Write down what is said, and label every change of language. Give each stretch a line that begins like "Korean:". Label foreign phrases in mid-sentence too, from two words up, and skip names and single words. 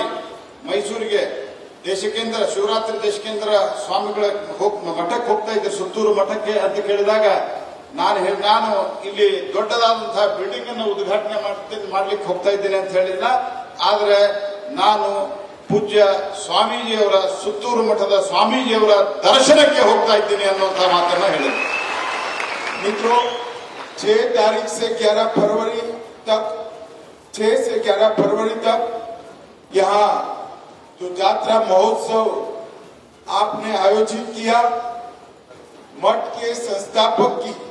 Kannada: ಮೈಸೂರಿಗೆ ದೇಶಕೇಂದ್ರ ಶಿವರಾತ್ರಿ ದೇಶಕೇಂದ್ರ ಸ್ವಾಮಿಗಳ ಮಠಕ್ಕೆ ಹೋಗ್ತಾ ಇದ್ದೆ, ಸುತ್ತೂರು ಮಠಕ್ಕೆ ಅಂತ ಕೇಳಿದಾಗ ನಾನು ಇಲ್ಲಿ ದೊಡ್ಡದಾದಂತಹ ಬಿಲ್ಡಿಂಗ್ ಅನ್ನು ಉದ್ಘಾಟನೆ ಮಾಡ್ಲಿಕ್ಕೆ ಹೋಗ್ತಾ ಇದ್ದೇನೆ ಅಂತ ಹೇಳಿಲ್ಲ, ಆದ್ರೆ ನಾನು ಪೂಜ್ಯ ಸ್ವಾಮೀಜಿಯವರ ಸುತ್ತೂರು ಮಠದ ಸ್ವಾಮೀಜಿಯವರ ದರ್ಶನಕ್ಕೆ ಹೋಗ್ತಾ ಇದ್ದೀನಿ ಅನ್ನುವಂತಹ ಮಾತನ್ನ ಹೇಳಿದೆ.
Hindi: मित्रों, 6 तारीख से 11 फरवरी तक 6 से 11 फरवरी तक यहाँ जो यात्रा महोत्सव आपने आयोजित किया, मठ के संस्थापक की